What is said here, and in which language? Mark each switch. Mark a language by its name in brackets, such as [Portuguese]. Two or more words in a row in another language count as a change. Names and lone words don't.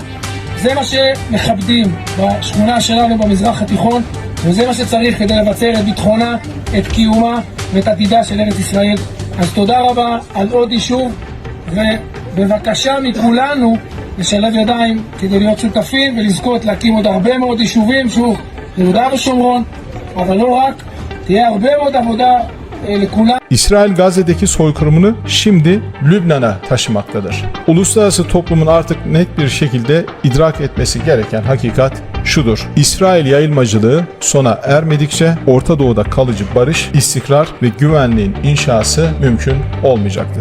[Hebrew] זה מה שמכבדים בשכונה שלנו במזרח התיכון, וזה מה שצריך כדי לבצר את ביטחונה, את קיומה ואת עתידה של ארץ ישראל. אז תודה רבה על עוד יישוב, ובבקשה מכולנו לשלב ידיים כדי להיות שותפים ולזכות להקים עוד הרבה מאוד יישובים, שוב, ביהודה ושומרון, אבל לא רק, תהיה הרבה מאוד עבודה לכולם. [Turkish] İsrail Gazze'deki soykırımını şimdi Lübnan'a taşımaktadır. Uluslararası toplumun artık net bir şekilde idrak etmesi gereken hakikat şudur: İsrail yayılmacılığı sona ermedikçe Orta Doğu'da kalıcı barış, istikrar ve güvenliğin inşası mümkün olmayacaktır.